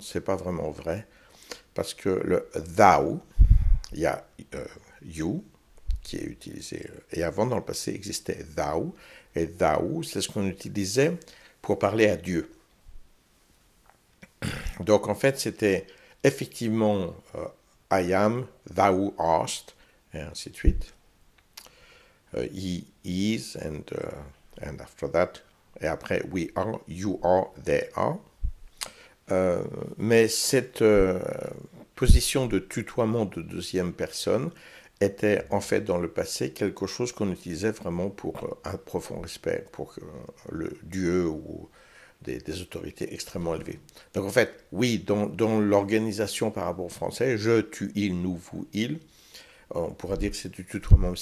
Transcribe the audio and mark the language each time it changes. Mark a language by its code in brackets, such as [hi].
[fr] C'est pas vraiment vrai. Parce que le thou, il y a you qui est utilisé. Et avant, dans le passé, existait thou. Et thou, c'est ce qu'on utilisait pour parler à Dieu. Donc, en fait, c'était effectivement [en] I am, thou art, [fr] et ainsi de suite. [en] He is, and after that, [fr] et après, [en] we are, you are, they are. [fr] Mais cette position de tutoiement de deuxième personne était en fait dans le passé quelque chose qu'on utilisait vraiment pour un profond respect, pour le Dieu ou des autorités extrêmement élevées. Donc en fait, oui, dans l'organisation par rapport au français, je, tu, il, nous, vous, il, on pourra dire que c'est du tutoiement.